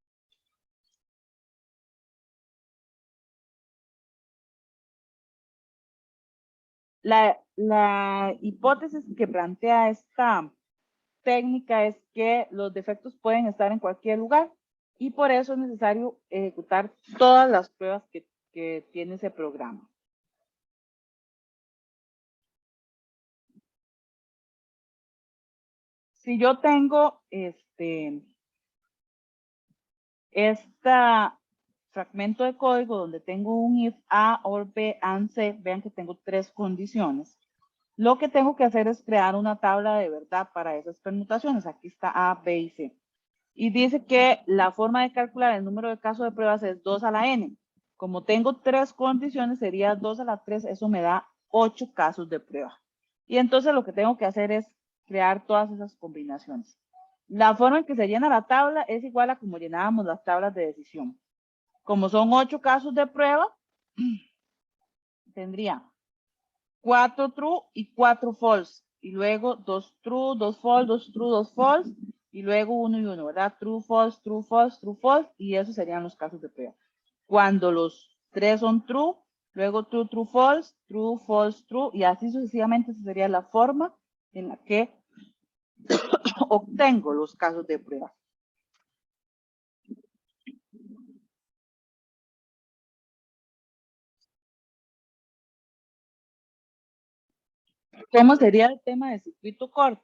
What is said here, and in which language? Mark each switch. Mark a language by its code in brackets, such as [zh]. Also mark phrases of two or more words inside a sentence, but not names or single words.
[es] La hipótesis que plantea esta técnica es que los defectos pueden estar en cualquier lugar y por eso es necesario ejecutar todas las pruebas que tiene ese programa. Si yo tengo este fragmento de código donde tengo un [en] if A or B and C, [es] vean que tengo 3 condiciones. Lo que tengo que hacer es crear una tabla de verdad para esas permutaciones. Aquí está A, B y C. Y dice que la forma de calcular el número de casos de pruebas es 2 a la n. Como tengo 3 condiciones, sería 2 a la 3, eso me da 8 casos de prueba. Y entonces lo que tengo que hacer es crear todas esas combinaciones. La forma en que se llena la tabla es igual a como llenábamos las tablas de decisión. Como son 8 casos de prueba, tendría 4 true y 4 false. Y luego 2 true, 2 false, 2 true, 2 false. Y luego 1 y 1, ¿verdad? [en] True, false, true, false, true, false. [es] Y esos serían los casos de prueba. Cuando los 3 son true, luego [en] true, true, false, true, false, true. [es] Y así sucesivamente, esa sería la forma en la que obtengo los casos de prueba. ¿Cómo sería el tema de circuito corto?